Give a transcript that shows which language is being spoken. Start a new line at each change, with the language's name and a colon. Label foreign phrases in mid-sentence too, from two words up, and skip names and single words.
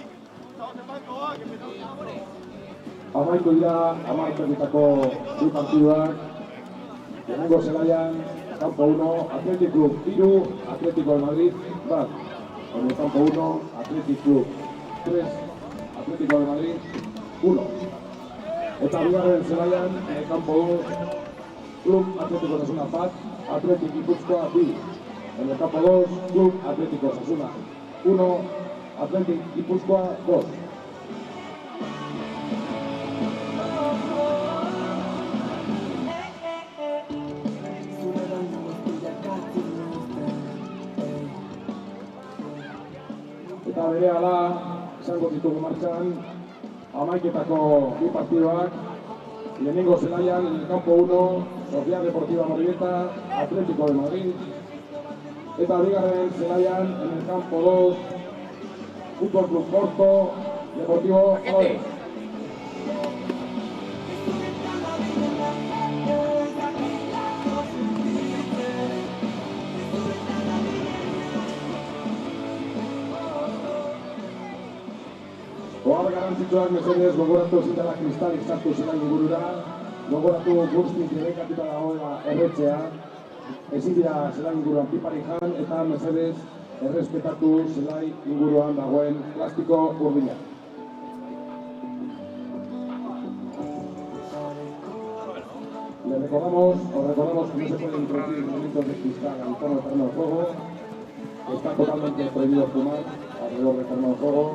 Spanish: Estamos en banco, va, que empezamos ya, amores.
Basque: Amaitu dira, amaiketako bi partiduak. Lehenengo zelaian,
Spanish: Campo 1, Athletic Club 3, Atlético de Madrid 1. En el Campo 1, Athletic Club 3, Atlético de Madrid 1.
Basque: Eta bigarren zelaian,
Spanish: en el Campo 2, Club Atlético Osasuna 1, Athletic Gipuzkoa 2. En el Campo 2, Club Atlético Osasuna 1, Athletic Gipuzkoa 2.
Basque: Eta berehala, izango ditugu martxan, amaiketako bi partidoak. Lehenengo zelaian,
Spanish: en el Campo 1, Sociedad Deportiva Morevieta, Atlético de Madrid.
Basque: Eta bigarren zelaian,
Spanish: en el Campo 2, Fútbol Club Porto, Deportivo Alavés.
Basque: Ohar garrantzitsuak mesedez gogoratu zitela kristalik sartu zela ingurura, gogoratu guztiz debekatuta dagoela erretzea, ezin dira zelai inguruan piparik jan eta mesedez errespetatu zelai inguruan dagoen plastiko urdina.
Spanish: Les recordamos que no se pueden introducir elementos de cristal al entorno del terreno de juego, está totalmente prohibido fumar alrededor del terreno de juego.